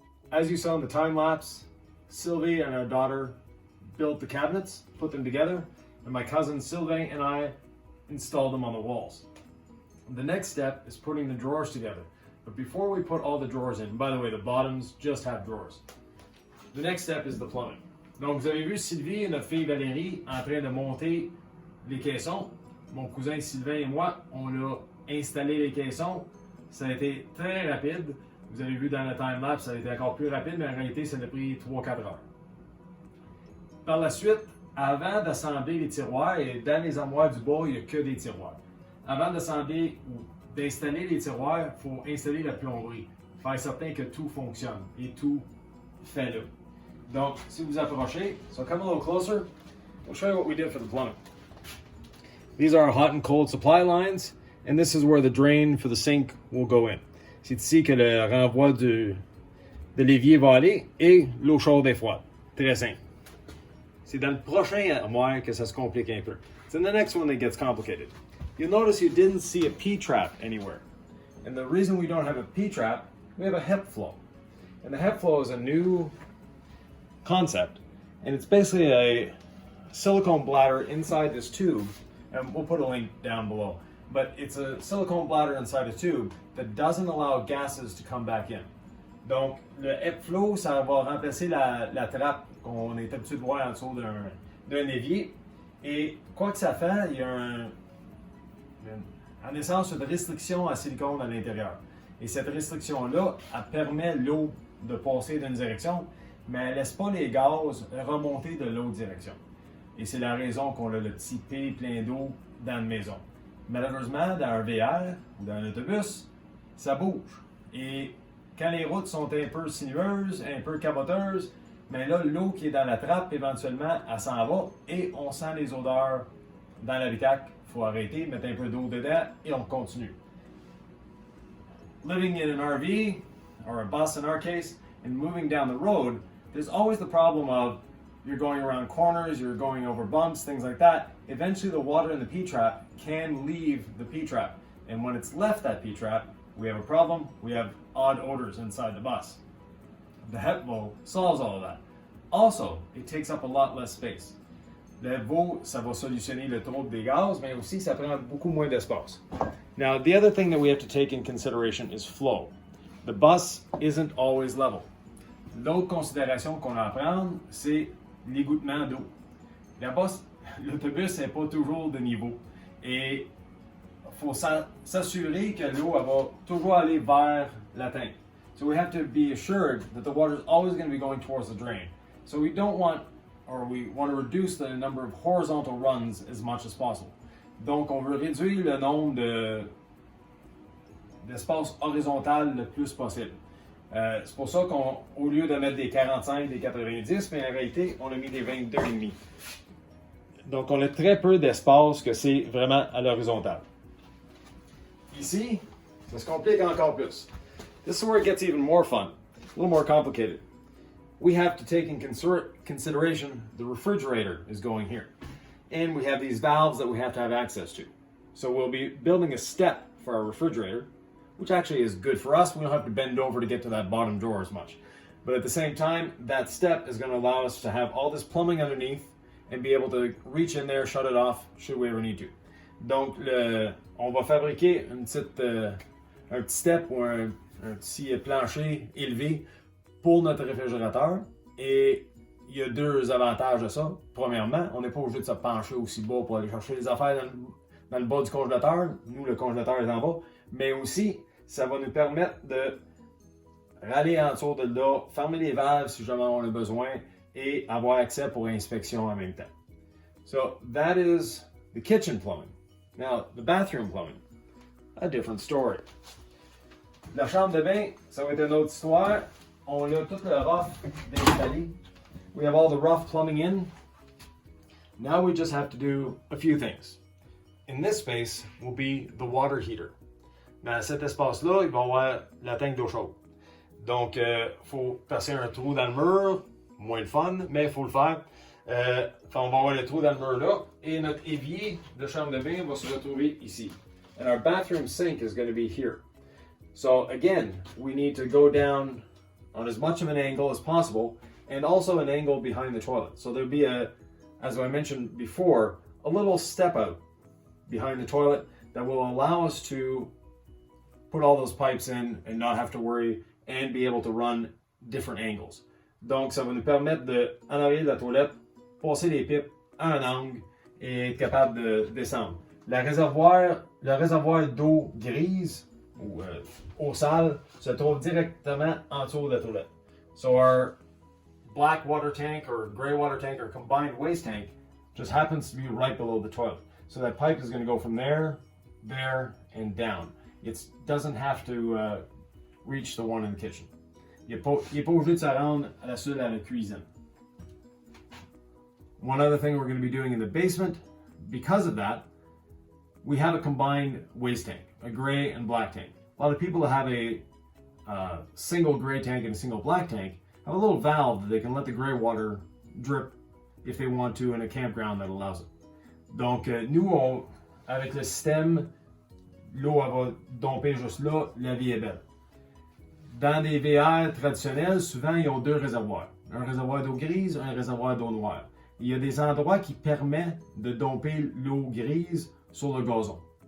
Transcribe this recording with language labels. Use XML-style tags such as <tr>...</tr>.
<en>As you saw in the time lapse, Sylvie and our daughter built the cabinets, put them together, and my cousin Sylvain and I installed them on the walls. The next step is putting the drawers together. But before we put all the drawers in, by the way, the bottoms just have drawers. The next step is the plumbing.</en> <fr>Donc vous avez vu Sylvie et notre fille Valérie en train de monter les caissons. Mon cousin Sylvain et moi, on a installé les caissons. Ça a été très rapide. Vous avez vu dans le time-lapse, ça a été encore plus rapide, mais en réalité, ça a pris 3-4 heures. Par la suite, avant d'assembler les tiroirs, et dans les armoires du bas, il n'y a que des tiroirs. Avant d'assembler ou d'installer les tiroirs, il faut installer la plomberie. Faire certain que tout fonctionne et tout fait là. Donc, si vous approchez,</fr> <en>so come a little closer, we'll show you what we did for the plumbing. These are our hot and cold supply lines, and this is where the drain for the sink will go in.</en> <fr>C'est ici que le renvoi de l'évier va aller et l'eau chaude et froide. Très simple. C'est dans le prochain armoire que ça se complique un peu.</fr> <en>It's in the next one that gets complicated. You'll notice you didn't see a P-trap anywhere. And the reason we don't have a P-trap, we have a Hepvo. And the Hepvo is a new concept. And it's basically a silicone bladder inside this tube. And we'll put a link down below. But it's a silicone bladder inside a tube that doesn't allow gases to come back in.</en> <fr>Donc, le Hepvo, ça va remplacer la trappe qu'on est habitué de voir en dessous d'un évier. Et quoi que ça fait, il y a en essence une restriction à silicone à l'intérieur. Et cette restriction-là, elle permet l'eau de passer d'une direction, mais elle ne laisse pas les gaz remonter de l'autre direction. Et c'est la raison qu'on a le petit P plein d'eau dans la maison. Malheureusement, dans un VR ou dans un autobus, ça bouge. Et quand les routes sont un peu sinueuses, un peu caboteuses, mais là, l'eau qui est dans la trappe, éventuellement, elle s'en va et on sent les odeurs dans l'habitacle. Il faut arrêter, mettre un peu d'eau dedans et on continue.</fr> <en>Living in an RV, or a bus in our case, and moving down the road, there's always the problem of you're going around corners, you're going over bumps, things like that. Eventually the water in the P-trap can leave the P-trap. And when it's left that P-trap, we have a problem. We have odd odors inside the bus. The Hepvo solves all of that. Also, it takes up a lot less space.</en> <fr>Le Hepvo, ça va solutionner le trop des gaz, mais aussi ça prend beaucoup moins d'espace.</fr> <en>Now, the other thing that we have to take in consideration is flow. The bus isn't always level.</en> <fr>L'autre considération qu'on a à prendre, c'est l'égouttement d'eau. L'autobus n'est pas toujours de niveau. Et il faut s'assurer que l'eau va toujours aller vers la tank.</fr> <en>So we have to be assured that the water is always going to be going towards the drain. So we don't want, or we want to reduce the number of horizontal runs as much as possible.</en> <fr>Donc on veut réduire le nombre d'espace horizontal le plus possible. C'est pour ça qu'au lieu de mettre des 45, des 90, mais en réalité, on a mis des 22,5. Donc, on a très peu d'espace que c'est vraiment à l'horizontale. Ici, ça se complique encore plus.</fr> <en>This is where it gets even more fun, a little more complicated. We have to take in consideration the refrigerator is going here. And we have these valves that we have to have access to. So we'll be building a step for our refrigerator, which actually is good for us. We don't have to bend over to get to that bottom drawer as much. But at the same time, that step is going to allow us to have all this plumbing underneath and be able to reach in there, shut it off, should we ever need to.</en> <fr>Donc, on va fabriquer un petit step ou un petit plancher élevé pour notre réfrigérateur. Et il y a deux avantages à ça. Premièrement, on n'est pas obligé de se pencher aussi bas pour aller chercher les affaires dans le bas du congélateur. Nous, le congélateur est en bas. Mais aussi, ça va nous permettre de râler en dessous de là, fermer les valves si jamais on a besoin et avoir accès pour inspection en même temps.</fr> <en>So that is the kitchen plumbing. Now, the bathroom plumbing, a different story.</en> <fr>La chambre de bain, ça va être une autre histoire. On a tout le rough installé.</fr> <en>We have all the rough plumbing in. Now we just have to do a few things. In this space will be the water heater.</en> <fr>Dans cet espace-là, il va y avoir la tank d'eau chaude. Donc, faut passer un trou dans le mur, moins de fun, mais il faut le faire. On va avoir le trou dans le mur là, et notre évier de chambre de bain va se retrouver ici.</fr> <en>And our bathroom sink is going to be here. So again, we need to go down on as much of an angle as possible, and also an angle behind the toilet. So there'll be as I mentioned before, a little step out behind the toilet that will allow us to put all those pipes in and not have to worry and be able to run different angles.</en> <fr>Donc, ça va nous permettre de, en arrière de la toilette, passer les pipes à un angle et être capable de descendre. Le réservoir d'eau grise ou eau sale se trouve directement en dessous de la toilette.</fr> <en>So our black water tank or gray water tank or combined waste tank just happens to be right below the toilet. So that pipe is going to go from there, and down. It doesn't have to reach the one in the kitchen.</en> <fr>Il n'est pas obligé de se rendre à la cuisine.</fr> <en>One other thing we're going to be doing in the basement, because of that, we have a combined waste tank, a gray and black tank. A lot of people that have a single gray tank and a single black tank have a little valve that they can let the gray water drip if they want to in a campground that allows it.</en> <fr>Donc, nous, avec le système, l'eau va domper juste là, la vie est belle. Dans des VR traditionnels, souvent, ils ont deux réservoirs. Un réservoir d'eau grise, un réservoir d'eau noire. Il y a des endroits qui permettent de domper l'eau grise sur le gazon.</fr>